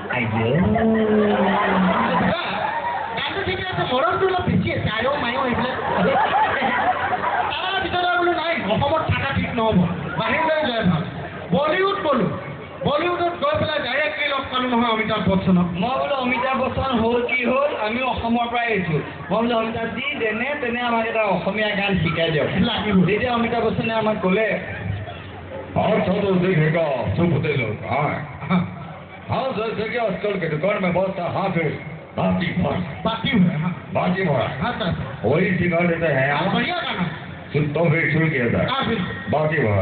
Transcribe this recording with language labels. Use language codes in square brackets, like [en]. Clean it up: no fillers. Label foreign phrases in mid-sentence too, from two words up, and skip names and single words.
[as] গানটো ঠিকে আছে মৰমটো অলপ বেছি আছে আয়ো মায়ো এইবিলাক তাৰ ভিতৰত বোলো নাই অসমত থকা ঠিক নহ'ব বাহিৰলৈ যোৱাই ভাল বলিউড গ'লো বলিউডত গৈ পেলাই ডাইৰেক্টলি লগ পালোঁ নহয় অমিতাভ বচ্চনক মই বোলো অমিতাভ বচ্চন হ'ল কি হ'ল আমি অসমৰ পৰাই আহিছোঁ মই বোলো অমিতাভজী যেনে তেনে আমাক এটা অসমীয়া গান শিকাই দিয়ক লাগিব তেতিয়া অমিতাভ বচ্চনে আমাক ক'লে [hi] और सब देखेगा सुनते लोग हाँ हाँ जैसे कि आजकल के दुकान में बहुत सा हाँ फिर बाकी भर बाकी हुआ हाँ बाकी भर हाँ सर वही सिखा देते हैं हाँ बढ़िया गाना सुन तो फिर शुरू किया था हाँ फिर बाकी भर